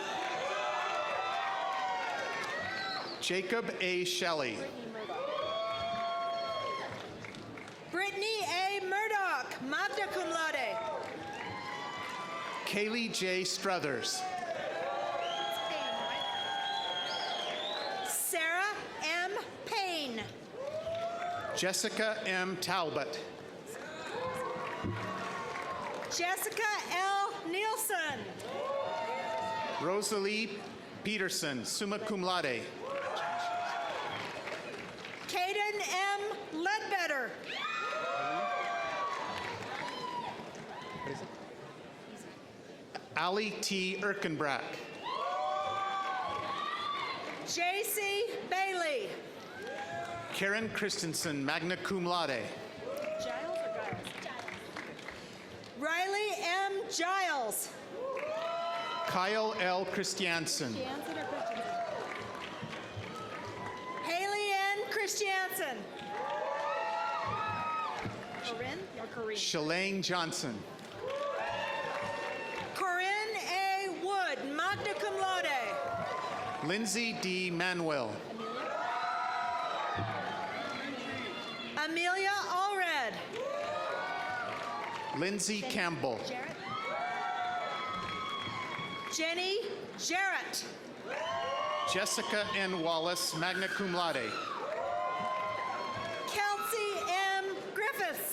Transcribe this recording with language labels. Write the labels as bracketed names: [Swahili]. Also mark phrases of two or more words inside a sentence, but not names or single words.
[English] Jacob A. Shelley. Brittany A. Murdoch, [Latin] magna cum laude. [English] Kaylee J. Struthers. Sarah M. Payne, Jessica M. Talbot. Jessica L. Nielsen. Rosalie Peterson, [Latin] summa cum laude. [English] Caden M. Ledbetter. Ali T. Erkenbrack. J.C. Bailey. Karen Christensen, [Latin] magna cum laude. [English] Giles or Giles? Riley M. Giles. Kyle L. Christiansen. Jansen or Christensen? Haley N. Christiansen. Corinne or Corinne? Shalane Johnson. Corinne A. Wood, [Latin] magna cum laude. [English] Lindsay D. Manuel. Amelia Allred. Lindsay Campbell. Jarrett. Jenny Jarrett. Jessica N. Wallace, [Latin] magna cum laude. [English] Kelsey M. Griffiths.